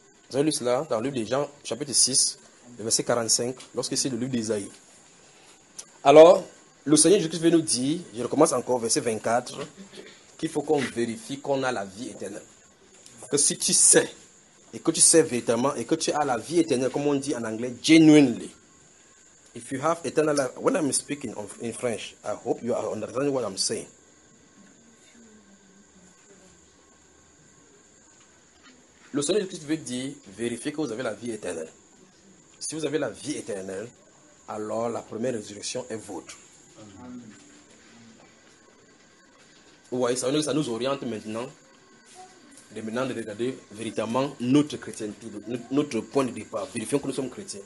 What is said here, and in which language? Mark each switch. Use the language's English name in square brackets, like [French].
[French] Vous avez lu cela dans le livre de Jean, chapitre 6, verset 45, lorsque c'est le livre d'Isaïe. Alors, le Seigneur Jésus-Christ veut nous dire, je recommence encore, verset 24, qu'il faut qu'on vérifie qu'on a la vie éternelle. Que si tu sais, et que tu sais véritablement, et que tu as la vie éternelle, comme on dit en anglais, genuinely. [English] If you have eternal life, when I'm speaking in French, I hope you are understanding what I'm saying. [French] Le Seigneur Jésus-Christ veut dire, vérifiez que vous avez la vie éternelle. Si vous avez la vie éternelle, alors la première résurrection est vôtre. Vous voyez, ça nous oriente maintenant, de maintenant de regarder véritablement notre chrétienté, notre point de départ. Vérifions que nous sommes chrétiens.